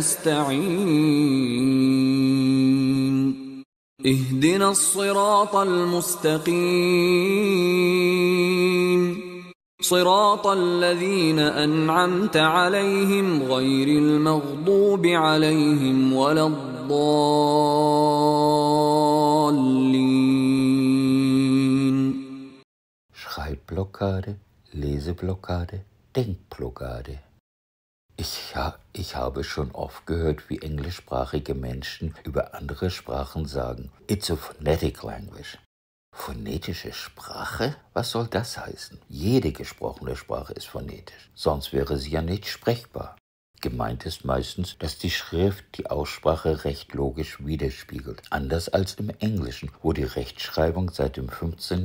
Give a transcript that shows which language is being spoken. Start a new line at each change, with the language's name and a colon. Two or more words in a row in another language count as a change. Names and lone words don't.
Arabic: نستعين اهدنا الصراط المستقيم صراط الذين أنعمت عليهم غير المغضوب عليهم ولا الضالين.
German: Schreibblockade, Leseblockade, Denkblockade. Ich habe schon oft gehört, wie englischsprachige Menschen über andere Sprachen sagen,
English: it's a phonetic language.
German: Phonetische Sprache? Was soll das heißen? Jede gesprochene Sprache ist phonetisch, sonst wäre sie ja nicht sprechbar. Gemeint ist meistens, dass die Schrift die Aussprache recht logisch widerspiegelt, anders als im Englischen, wo die Rechtschreibung seit dem 15.